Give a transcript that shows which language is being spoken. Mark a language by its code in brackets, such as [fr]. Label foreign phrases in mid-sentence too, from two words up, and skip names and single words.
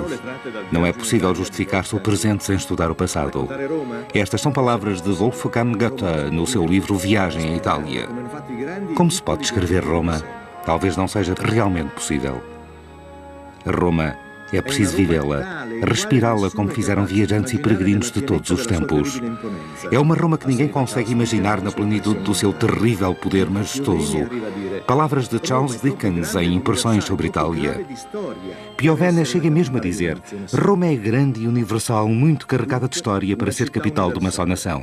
[pt] Não é possível justificar-se o presente sem estudar o passado. Estas são palavras de Wolfgang Goethe no seu livro Viagem à Itália. Como se pode descrever Roma? Talvez não seja realmente possível. Roma é preciso vivê-la, respirá-la como fizeram viajantes e peregrinos de todos os tempos. É uma Roma que ninguém consegue imaginar na plenitude do seu terrível poder majestoso. Palavras de Charles Dickens em Impressões sobre Itália. Piovene chega mesmo a dizer: Roma é grande e universal, muito carregada de história para ser capital de uma só nação.